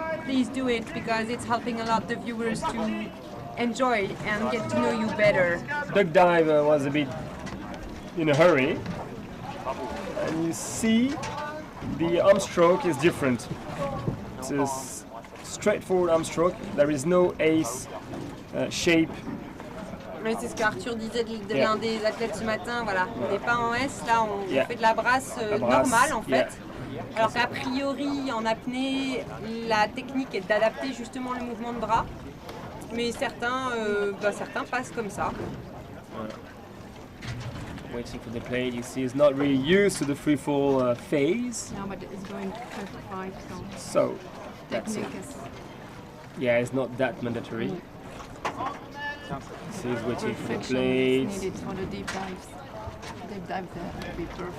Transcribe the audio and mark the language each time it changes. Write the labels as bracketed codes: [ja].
[en] Please do it because it's helping a lot the viewers to enjoy and get to know you better. Duck dive was a bit in a hurry, and you see the arm stroke is different. It's a straightforward arm stroke. There is no ace shape. [fr] Oui, c'est ce qu'Arthur disait de l'un des athlètes ce matin. Voilà, on n'est pas en S, là on fait de la brasse normale en fait. Alors qu'a priori en apnée, la technique est d'adapter justement le mouvement de bras. Mais certains passent comme ça. [en] Waiting for the plate, you see, is not really used to the free fall phase. No, but it's going to 35, so that's it. Yeah, it's not that mandatory. So he's waiting for the plate. Needed for the deep dives. Deep dives would be perfect.